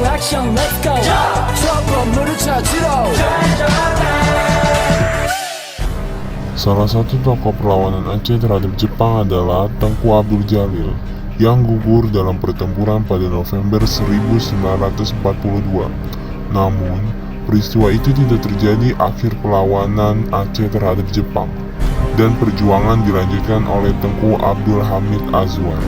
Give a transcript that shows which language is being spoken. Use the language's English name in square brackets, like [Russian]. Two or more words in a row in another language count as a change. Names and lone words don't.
[Korean] 액션 [English] let's go [Korean] 저 건물을 찾으러 [Indonesian] Salah satu tokoh perlawanan Aceh terhadap Jepang adalah Tengku Abdul Jalil yang gugur dalam pertempuran pada November 1942. Namun, peristiwa itu tidak terjadi akhir perlawanan Aceh terhadap Jepang, dan perjuangan dilanjutkan oleh Tengku Abdul Hamid Azwar.